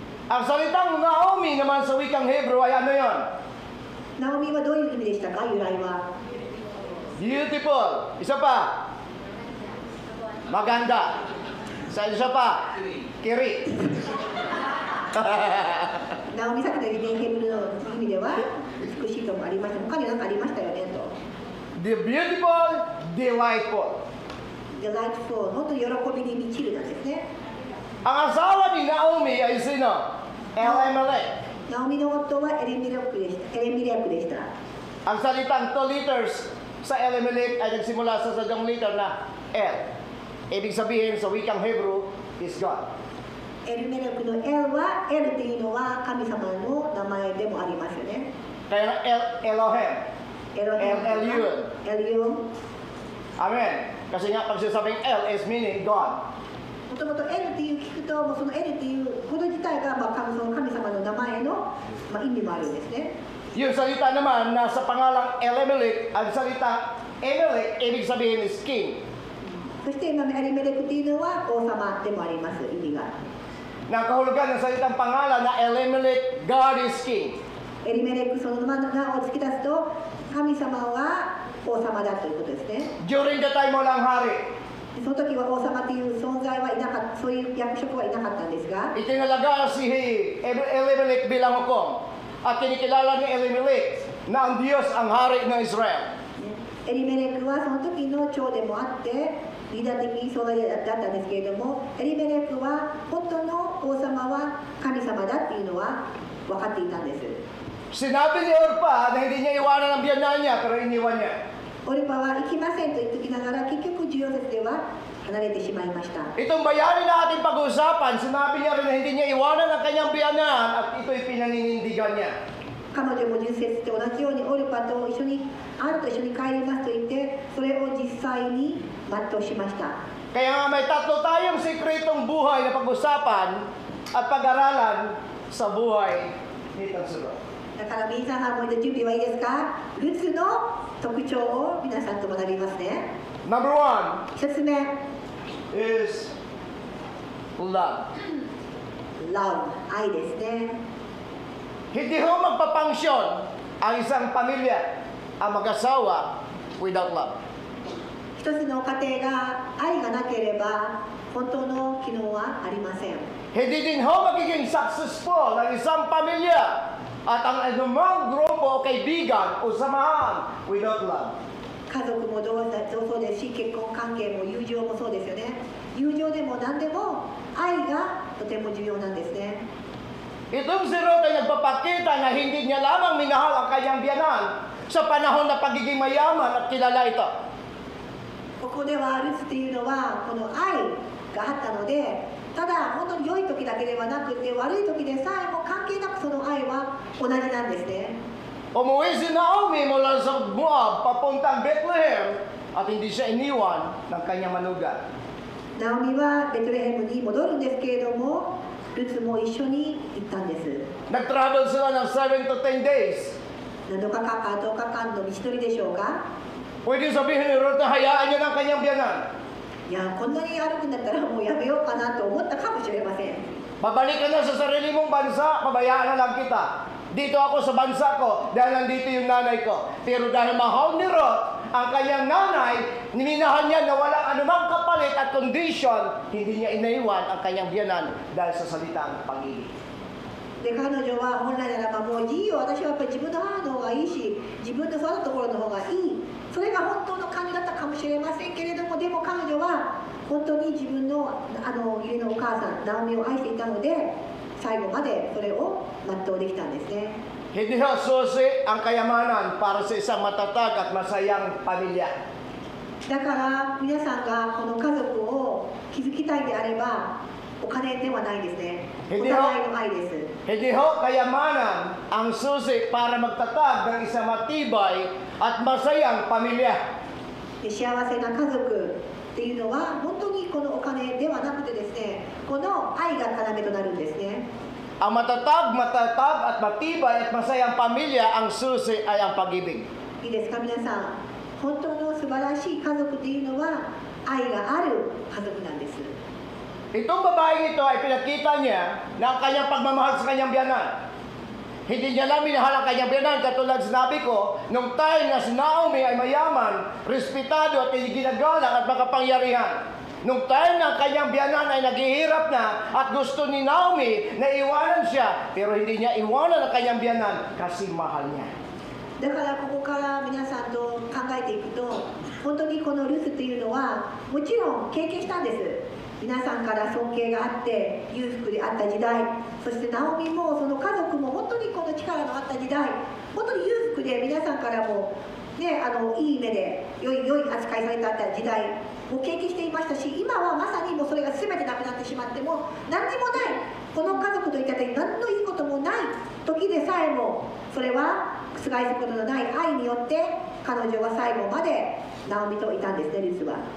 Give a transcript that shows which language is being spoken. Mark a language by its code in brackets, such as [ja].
[tl] Ang salitang Naomi naman sa wikang Hebrew ay ano yon? [ja] ナオミはどういう意味でしたか、由来は。 [tl] Beautiful. Isa pa. Maganda. Sa isa pa. Kiri. [ja] ナオミさっきのヘブルの意味では美しいともありました。他に何かありましたよねと。 [en] The beautiful, delightful. [ja] delightful、本当に喜びに満ちるなんですね。 [tl] Ang asawa ni Naomi ay sino? Elimelech. [ja] ナオミの夫はエレミレクでした。 [tl] Ang salitang 2 letters sa Elimelech ay nagsimula sa sadyang letter na L. Ibig sabihin sa wikang Hebrew [en] is God. [ja] エルメレクの L は L っていうのは神様の名前でもありますよね。 [tl] Kaya Elohim. [ja] エロヘム [tl] L-U-N. [ja] L-U-N [tl] Amen. Kasi nga pag sinasabing [en] L is meaning God. [ja] もともとエルっていう聞くと、もうそのエルっていうこと自体が、まあ、その神様の名前の、まあ、意味もあるんですね。 [tl] Yung salita naman na sa pangalang Elimelech, ang salita Elimelech, ibig sabihin [en] is king. [ja] そして今エリメレクっていうのは王様でもあります、意味が。 [tl] Nakahulugan ng salitang pangalan na Elimelech, [en] God is king. [ja] エリメレクその名を付け出すと、神様は王様だということですね。 [en] During the time [tl] mo lang hari, [ja] その時は王様という存在はいなかった、そういう役職はいなかったんですが、 [tl] itinalaga si Elimelech bilang hukom. At kinikilala ni Elimelech na ang Diyos ang hari ng Israel. [ja] エリメレクはその時の長でもあって、リーダー的存在だったんですけれども、エリメレクは本当の王様は神様だっていうのは分かっていたんです。 [tl] Sinabi ni Orpa na hindi niya iwanan ang biyanan niya, pero iniwan niya. [ja] オルパは行きませんと言ってきながら、結局14節では離れてしまいました。 [tl] Itong bayani na ating pag-uusapan, sinabi niya rin na hindi niya iwanan ang kanyang biyanan at ito'y pinaninindigan niya. [ja] 彼女も10節と同じようにオルパと一緒にあると一緒に帰りますと言って、それを実際に全うしました。 [tl] Kaya nga may tatlo tayong sikretong buhay na pag-usapan at pag-aralan sa buhay ni Tatsuro. [ja] だから皆さんも準備はいいですか？ルツの特徴を皆さんと学びますね。 [en] Number 1 [ja] 1つ目、 [en] is love. [ja] Love、愛ですね。 [tl] Hindi ho magpapangsyon ang isang pamilya, ang mag-asawa, [en] without love. [ja] 一つの家庭が愛がなければ本当の機能はありません。 [tl] Hindi din ho magiging successful ang isang pamilya at ang anumang grupo o kaibigan o samahan [en] without love. [ja] 家族もそうですし、結婚関係も友情もそうですよね。友情でも何でも愛がとても重要なんですね。 [tl] Itong si Ruth ay nagpapakita na hindi niya lamang minahal ang kanyang biyanan sa panahon na pagiging mayaman at kilala ito. [ja] ここではルツっていうのはこの愛があったので、ただ本当に良い時だけではなくて悪い時でさえも関係なくその愛は同じなんですね。 [tl] Umuwi si Naomi mula sa Moab papuntang Bethlehem at hindi siya iniwan ng kanyang manugang. [ja] ナオミはベトレヘムに戻るんですけれども、ルツも一緒に行ったんです。 [tl] Nag-travel sila ng 7 to 10 days. [ja] 何度か10日間の道のりでしょうか。 [tl] Pwede sabihin ni Ruth na hayaan niya ng kanyang biyanan. [ja] いや、こんなに歩くんだったらもうやめようかなと思ったかもしれません。 [tl] Babalik ka na sa sarili mong bansa, pabayaan na lang kita. Dito ako sa bansa ko dahil nandito yung nanay ko. Pero dahil mahal ni Ruth ang kanyang nanay, niminahan niya na walang anumang kapalit at condition, hindi niya inaiwan ang kanyang biyanan dahil sa salitang pag-ibig. [ja] で彼女は本来ならばもういいよ、私はやっぱり自分の母の方がいいし、自分の育ったところの方がいい、それが本当の感じだったかもしれませんけれども、でも彼女は本当に自分の義理のお母さんナオミを愛していたので、最後までそれを全うできたんですね。 [tl] Hindi ho susi ang kayamanan para sa isang matatag at masayang pamilya. [ja] だから皆さんがこの家族を築きたいであれば、お金ではないですね。お互いの愛です。 [tl] Hindi ho kayamanan ang susi para magtatag ng isang matibay at masayang pamilya. [ja] で幸せな家族っていうのは本当にこのお金ではなくてですね、この愛が要となるんですね。 [tl] Ang matatag at matibay at masayang pamilya, ang susi ay ang pag-ibig. [ja] いいですか皆さん、本当の素晴らしい家族っていうのは愛がある家族なんです。 [tl] Itong babaeng ito ay pinakita niya na ang kanyang pagmamahal sa kanyang biyanan. Hindi niya lang minahal ang kanyang biyanan, katulad sinabi ko, nung time na si Naomi ay mayaman, respetado at ginagalang at makapangyarihan. Nung time na ang kanyang biyanan ay naghihirap na at gusto ni Naomi na iwanan siya, pero hindi niya iwanan ang kanyang biyanan kasi mahal niya. [ja] だからここから皆さんと考えていくと、本当にこのルツっていうのはもちろん経験したんです。皆さんから尊敬があって裕福であった時代、そしてナオミもその家族も本当にこの力のあった時代、本当に裕福で皆さんからも、ね、いい目で良い扱いされてあった時代を経験していましたし、今はまさにもうそれが全てなくなってしまっても何にもない、この家族といったって何のいいこともない時でさえも、それは覆すことのない愛によって彼女は最後までナオミといたんですね、ルツは。